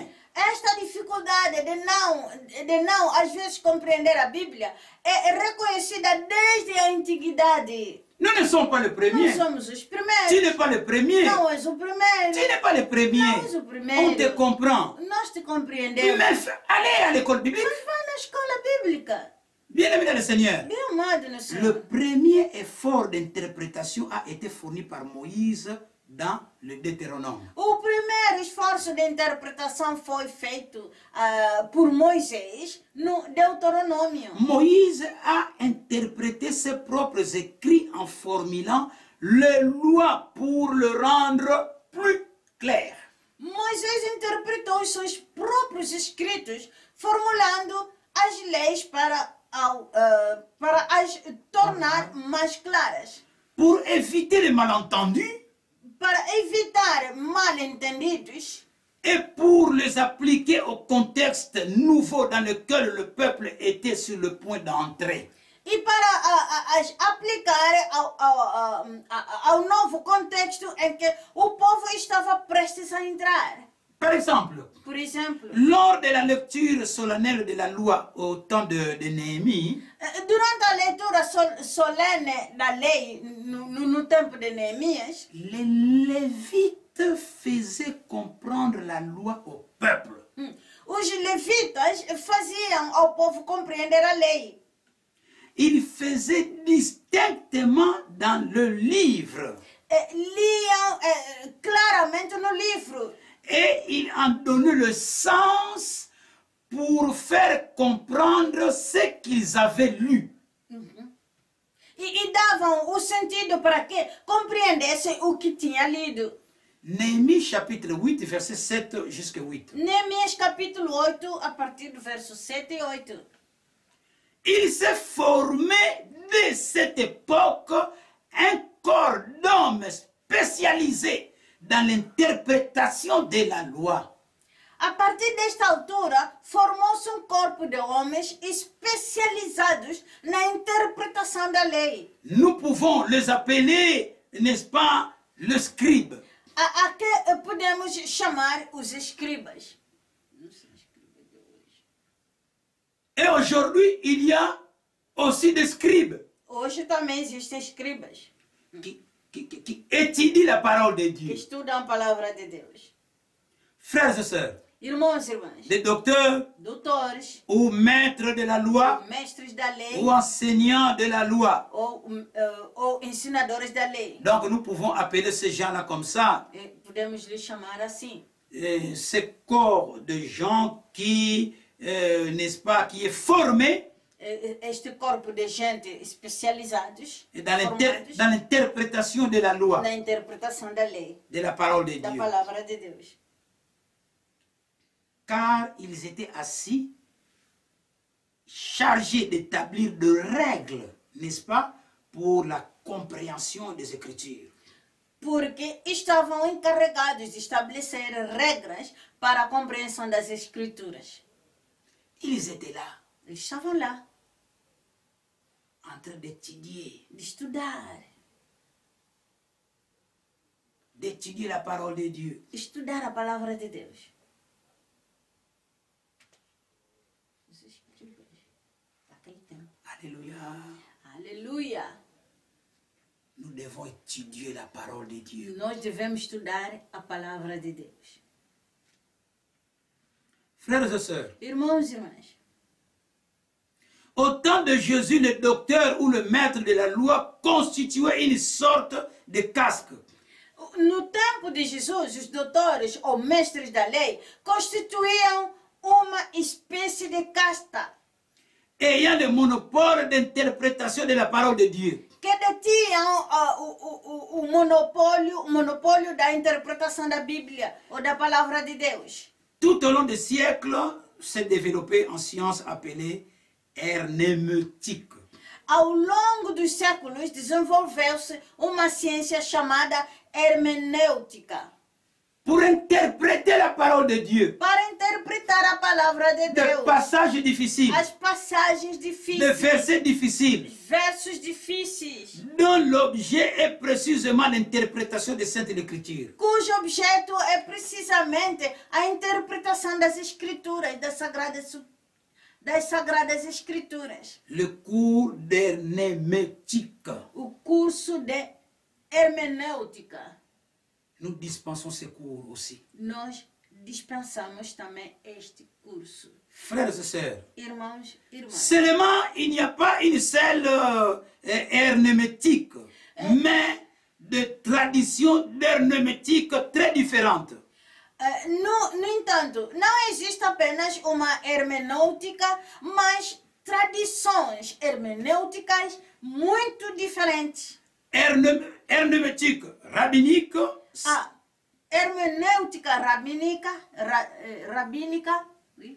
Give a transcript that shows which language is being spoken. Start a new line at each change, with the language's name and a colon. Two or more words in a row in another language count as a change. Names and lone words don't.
Portuguese: esta dificuldade de não às vezes compreender a Bíblia é reconhecida desde a antiguidade.
French: Nous ne sommes pas les
Portuguese: Nós
French: premiers.
Portuguese: somos os
French: Tu
Portuguese: primeiros.
French: n'es pas le premier.
Portuguese: Não és o primeiro.
French: Tu n'es pas le premier.
Portuguese: Não és o
French: On te
Portuguese: primeiro.
French: comprend.
Portuguese: Nós te compreendemos.
French: Mais allez à l'école biblique.
Portuguese: Mas vai na escola bíblica.
French: Bien-aimé dans le Seigneur.
Portuguese: Bem amado no Senhor.
French: Le premier effort d'interprétation a été fourni par Moïse dans le Deutéronome.
Portuguese: O primeiro esforço de interpretação foi feito por Moisés no Deuteronômio.
French: Moïse a interprété ses propres écrits en formulant les lois pour le rendre plus clair.
Portuguese: Moisés interpretou os seus próprios escritos, formulando as leis para as tornar mais claras.
French: Pour éviter les malentendus
Portuguese: Para evitar mal-entendidos
French: et pour les appliquer au contexte nouveau dans lequel le peuple était sur le point d'entrer.
Portuguese: e para as aplicar ao novo contexto em que o povo estava prestes a entrar.
French: Par exemple,
Portuguese: Por exemplo,
French: lors de la lecture solennelle de la loi au temps de Néhémie,
Portuguese: durante a leitura solene da lei no tempo de Neemias,
French: les Lévites faisaient comprendre la loi au peuple.
Portuguese: os levitas faziam ao povo compreender a lei.
French: Ils faisaient distinctement dans le livre.
Portuguese: Liam claramente no livro.
French: Et ils en donnaient le sens pour faire comprendre ce qu'ils avaient lu.
Portuguese: E davam o sentido para que compreendessem o que tinha lido.
French: Néhémie chapitre 8, verset 7 jusqu'à 8.
Portuguese: Neemias capítulo 8, a partir do verso 7 e 8.
French: Il s'est formé dès cette époque un corps d'hommes spécialisés dans l'interprétation de la loi.
Portuguese: A partir desta altura, formou-se um corpo de homens especializados na interpretação da lei.
French: Nous pouvons les appeler, n'est-ce pas, le scribe.
Portuguese: A que podemos chamar os escribas.
French: Et aujourd'hui, il y a aussi des scribes
Portuguese: Hoje também existem escribas
French: qui étudient la parole de
Portuguese: que
French: Dieu.
Portuguese: estudam a palavra de Deus.
French: Frères et sœurs,
Portuguese: Irmãos e irmãs,
French: des docteurs
Portuguese: doutores,
French: ou maîtres de la loi
Portuguese: mestres da lei
French: ou enseignants de la loi.
Portuguese: ou ensinadores da lei.
French: Donc nous pouvons appeler ces gens-là comme ça.
Portuguese: Podemos lhes chamar assim.
French: Ce corps de gens qui, n'est-ce pas, qui est formé
Portuguese: este corpo de gente especializados
French: et dans
Portuguese: formados
French: l'interprétation de la loi,
Portuguese: na interpretação da lei,
French: de la parole de
Portuguese: da
French: Dieu.
Portuguese: palavra de Deus.
French: Car ils étaient assis, chargés d'établir de règles, n'est-ce pas, pour la compréhension des Écritures.
Portuguese: Porque estavam encarregados de estabelecer regras para a compreensão das Escrituras.
French: Ils étaient là,
Portuguese: Eles estavam lá,
French: en train d'étudier la parole de Dieu.
Portuguese: estudar a palavra de Deus. Naquele tempo.
French: Alléluia.
Portuguese: Aleluia!
French: Nous devons étudier la parole de Dieu.
Portuguese: Nós devemos estudar a palavra de Deus.
French: Frères et sœurs,
Portuguese: Irmãos e irmãs,
French: au temps de Jésus, le docteur ou le maître de la loi constituait une sorte de casque.
Portuguese: no tempo de Jesus, os doutores ou mestres da lei constituíam uma espécie de casta
French: Ayant le monopole d'interprétation de la parole de Dieu.
Portuguese: que detinham o monopólio da interpretação da Bíblia ou da palavra de Deus.
French: Tout au long des siècles, s'est développé en science appelée herméneutique.
Portuguese: Ao longo dos séculos, desenvolveu-se uma ciência chamada hermenêutica
French: Pour interpréter la parole de Dieu,
Portuguese: para interpretar a palavra de
French: des
Portuguese: Deus,
French: passages difficiles,
Portuguese: as passagens
French: des
Portuguese: difíceis,
French: versets difficiles,
Portuguese: versos difíceis,
French: dont l'objet est précisément l'interprétation des Saintes Écritures.
Portuguese: cujo objeto é precisamente a interpretação das Escrituras, das Sagradas Escrituras.
French: Le cours d'herméneutique.
Portuguese: O curso de hermenêutica.
French: Nous dispensons ces cours aussi.
Portuguese: Nós dispensamos também este curso.
French: Frères et sœurs,
Portuguese: Irmãos e irmãs.
French: seulement il n'y a pas une seule herméneutique, mais de traditions herméneutiques très différentes.
Portuguese: No entanto, não existe apenas uma hermenêutica, mas tradições hermenêuticas muito diferentes.
French: Herméneutique rabbinique,
Portuguese: A hermenêutica rabínica,
French: oui.